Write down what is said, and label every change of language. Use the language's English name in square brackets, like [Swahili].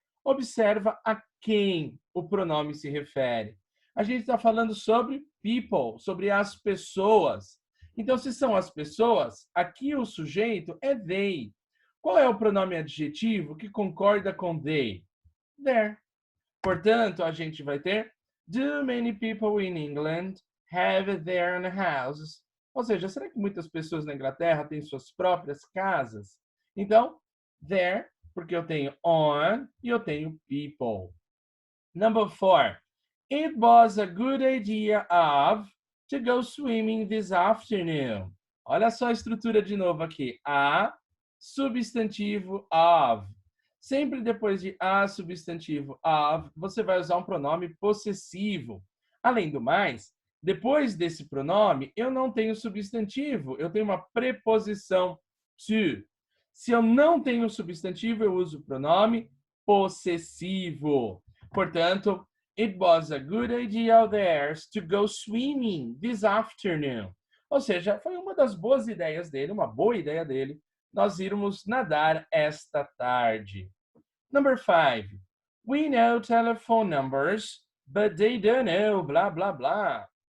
[Portuguese] Observa a quem o pronome se refere. A gente está falando sobre people, sobre as pessoas. Então, se são as pessoas, aqui o sujeito é they. Qual é o pronome adjetivo que concorda com they? [English] There. [Portuguese] Portanto, a gente vai ter [English] do many people in England have their own houses? [Portuguese] Ou seja, será que muitas pessoas na Inglaterra têm suas próprias casas? Então, there, porque eu tenho on e eu tenho people. [English] Number 4. It was a good idea of to go swimming this afternoon. [Portuguese] Olha só a estrutura de novo aqui. A, substantivo of. Sempre depois de a, substantivo of, você vai usar um pronome possessivo. Além do mais, depois desse pronome, eu não tenho substantivo, eu tenho uma preposição to. Se eu não tenho substantivo, eu uso o pronome possessivo. [English] Portanto, it was a good idea of theirs to go swimming this afternoon. [Portuguese] Ou seja, foi uma das boas ideias dele, uma boa ideia dele, nós irmos nadar esta tarde. [English] Number 5. We know telephone numbers, but they don't know blá, blá, blá.